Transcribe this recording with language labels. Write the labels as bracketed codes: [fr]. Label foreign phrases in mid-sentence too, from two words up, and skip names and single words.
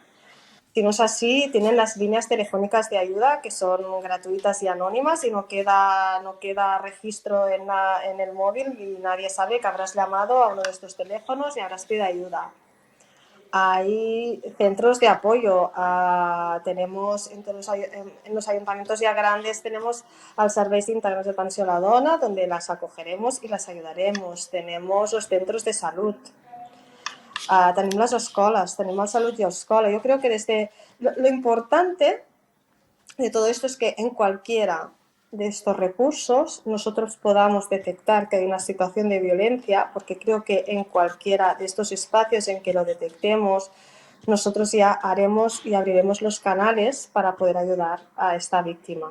[es] Si no es así, tienen las líneas telefónicas de ayuda que son gratuitas y anónimas y no queda registro en el móvil y nadie sabe que habrás llamado a uno de estos teléfonos y habrás pedido ayuda. Hay centros de apoyo, tenemos en los ayuntamientos ya grandes tenemos [ca] els serveis d'integrals de pensió a la dona, [es] donde las acogeremos y las ayudaremos. Tenemos los centros de salud, [ca] tenim les escoles, tenim el Salut i Escola. [es] Yo creo que desde lo importante de todo esto es que en cualquiera de estos recursos nosotros podamos detectar que hay una situación de violencia, porque creo que en cualquiera de estos espacios en que lo detectemos, nosotros ya haremos y abriremos los canales para poder ayudar a esta víctima.